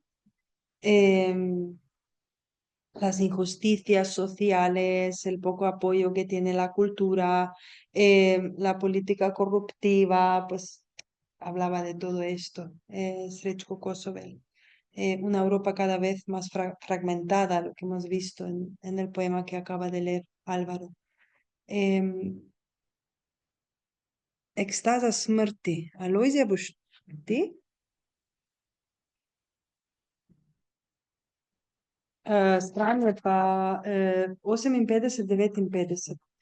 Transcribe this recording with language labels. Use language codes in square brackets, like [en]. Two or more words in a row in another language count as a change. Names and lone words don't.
[es] Em, las injusticias sociales, el poco apoyo que tiene la cultura, la política corruptiva, pues hablaba de todo esto, Srečko Kosovel. Una Europa cada vez más fragmentada, lo que hemos visto en el poema que acaba de leer Álvaro. [sl] Ekstaza smrti. Alojzija, boš ti? Stran je pa 58-59.